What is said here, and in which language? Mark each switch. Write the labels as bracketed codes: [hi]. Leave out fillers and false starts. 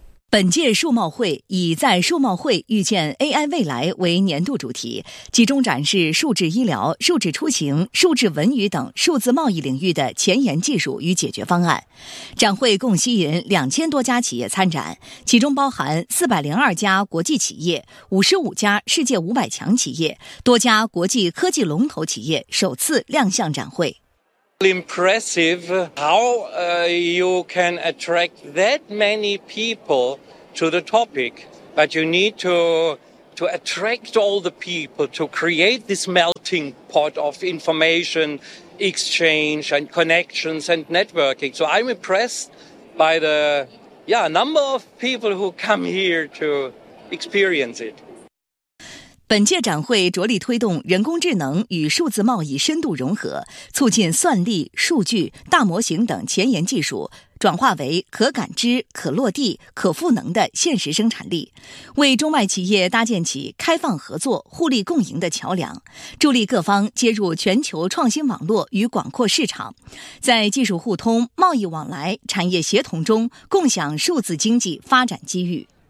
[zh] 本届数贸会以在数贸会预见 AI 未来为年度主题，集中展示数字医疗、数字出行、数字文娱等数字贸易领域的前沿技术与解决方案。展会共吸引2000多家企业参展，其中包含402家国际企业、55家世界500强企业、多家国际科技龙头企业首次亮相展会。 [en] Impressive how you can attract that many people to the topic, but you need to attract all the people to create this melting pot of information exchange and connections and networking. So I'm impressed by the number of people who come here to experience it. [zh] 本届展会着力推动人工智能与数字贸易深度融合，促进算力、数据、大模型等前沿技术转化为可感知、可落地、可赋能的现实生产力，为中外企业搭建起开放合作、互利共赢的桥梁，助力各方接入全球创新网络与广阔市场，在技术互通、贸易往来、产业协同中共享数字经济发展机遇。